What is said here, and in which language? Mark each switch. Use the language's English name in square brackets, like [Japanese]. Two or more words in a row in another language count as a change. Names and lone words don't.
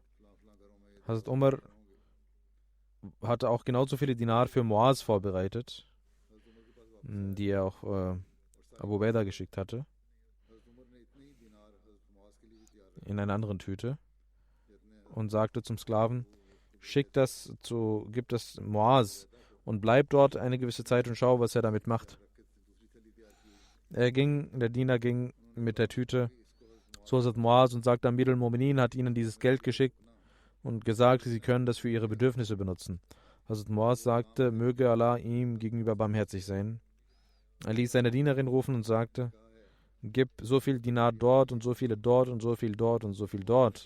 [German] Hazrat Umar hatte auch genauso viele Dinar für Muaz vorbereitet, die er auch Abu Ubaidah geschickt hatte, in einer anderen Tüte, und sagte zum Sklaven, gib das Muaz und bleib dort eine gewisse Zeit und schau, was er damit macht. Der Diener ging mit der Tüte zu Hazrat Muaz und sagte, [Arabic] أمير المؤمنين [German] hat ihnen dieses Geld geschickt und gesagt, sie können das für ihre Bedürfnisse benutzen. Hazrat Muaz sagte, möge Allah ihm gegenüber barmherzig sein. Er ließ seine Dienerin rufen und sagte, gib so viel Dinar dort und so viele dort und so viel dort und so viel dort.